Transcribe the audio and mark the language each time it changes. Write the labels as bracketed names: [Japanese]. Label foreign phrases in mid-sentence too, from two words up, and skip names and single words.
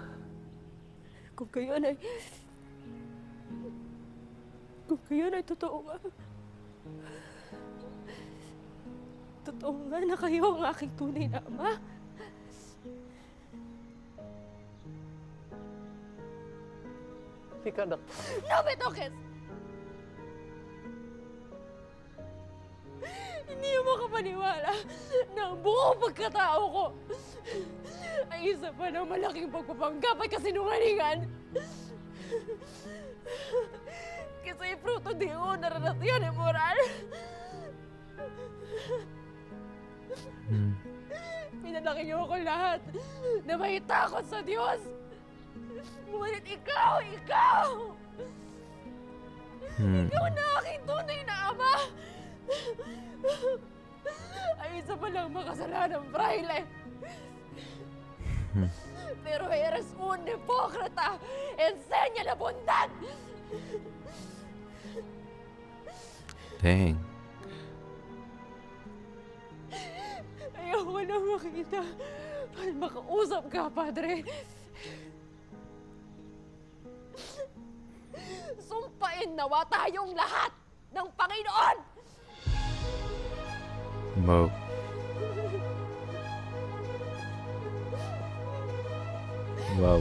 [Filipino] Kung kayo ay totoo nga. Totoo nga na kayo ang aking tunay na ama. Hindi ka na... [Spanish] No me toques! [Filipino] Hindi mo makapaniwala na ang buong pagkatao ko ay isa pa ng malaking pagpapanggap at kasinungalingan. [Spanish] Kasi fruto de una relasyon moral. [Filipino] Pinalaki niyo ako lahat na may takot sa Diyos. Ngunit ikaw! Ikaw na aking tunay na ama! Ay isa pa lang makasalanang fraile. [Spanish] Pero eres un hipócrita! Enseña la bondad! [English] Dang. [Filipino] Ayoko na makita Makausap ka, Padre. Sumpain nawa tayong lahat ng Panginoon! Wow. Wow.